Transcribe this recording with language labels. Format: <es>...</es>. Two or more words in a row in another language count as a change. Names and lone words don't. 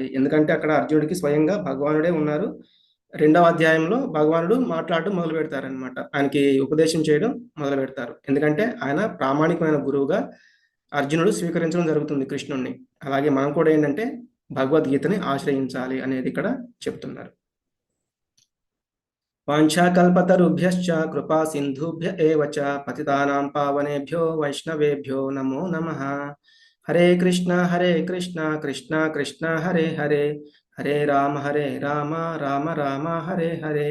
<te>ఎందుకంటే అక్కడ అర్జునుడికి స్వయంగా భగవానుడే ఉన్నారు. 2వ అధ్యాయంలో భగవానుడు మాట్లాడడం మొదలు పెడతారనమాట, ఆయనకి ఉపదేశం చేయడం మొదలు పెడతారు. ఎందుకంటే ఆయన ప్రామాణికమైన గురువుగా అర్జునుడు స్వీకరించడం జరుగుతుంది కృష్ణుణ్ణి. అలాగే మనం కూడా ఏంటంటే భగవద్గీతని ఆశ్రయించాలి అనేది ఇక్కడ చెప్తున్నారు.</te> <sa>వాంఛాకల్పతరుభ్యశ్చ కృపా సింధుభ్య ఏవ చ పతితానాం పావనేభ్యో వైష్ణవేభ్యో నమో నమః. హరే కృష్ణ కృష్ణ కృష్ణ హరే హరే, హరే రామ రామ రామ హరే హరే.</sa>